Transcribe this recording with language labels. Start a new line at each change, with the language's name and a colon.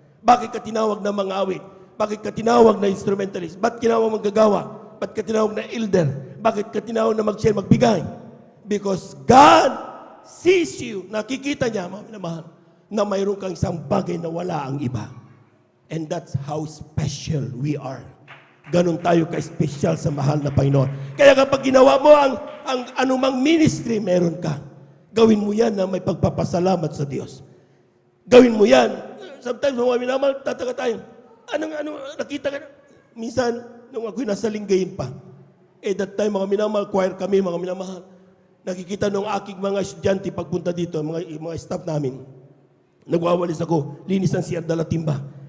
Filipino: Bakit ka tinawag na mga awit? Bakit ka tinawag na instrumentalist? Ba't tinawag manggagawa? Ba't ka tinawag na elder? Bakit ka tinawag na mag-share, magbigay?
English: Because God sees you.
Filipino: Nakikita niya, mga minamahal, na mayroon kang isang bagay na wala ang iba.
English: And that's how special we are.
Filipino: Ganon tayo ka-special sa mahal na Panginoon. Kaya kapag ginawa mo ang anumang ministry, meron ka. Gawin mo yan na may pagpapasalamat sa Diyos. Gawin mo yan. Sometimes, mga minamahal, tataka tayo. Nakita ka na? Minsan, nung ako'y nasa Lingayen pa,
English: that time,
Filipino: mga minamahal, choir kami, mga minamahal, nakikita nung aking mga estudyante pagpunta dito, mga staff namin, nagwawalis ako, linis ng CR dala timba.